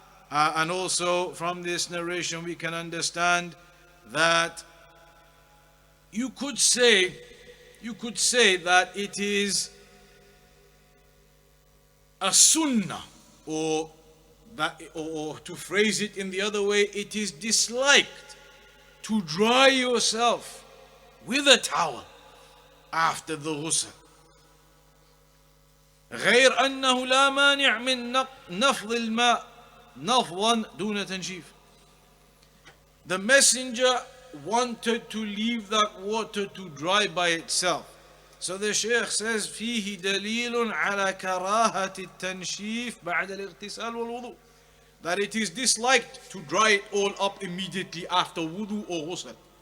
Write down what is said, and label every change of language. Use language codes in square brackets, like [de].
[en] And also from this narration we can understand that you could say that it is a sunnah, or to phrase it in the other way, it is disliked to dry yourself with a towel after the ghusl. [ar] غير أنه لا مانع من نفض الماء نفضا دون تنشيف. [en] The messenger wanted to leave that water to dry by itself. So the Shaykh says [ar] فيه دليل على كراهة التنشيف بعد الاغتسال والوضوء, [en] that it is disliked to dry it all up immediately after wudu or ghusl.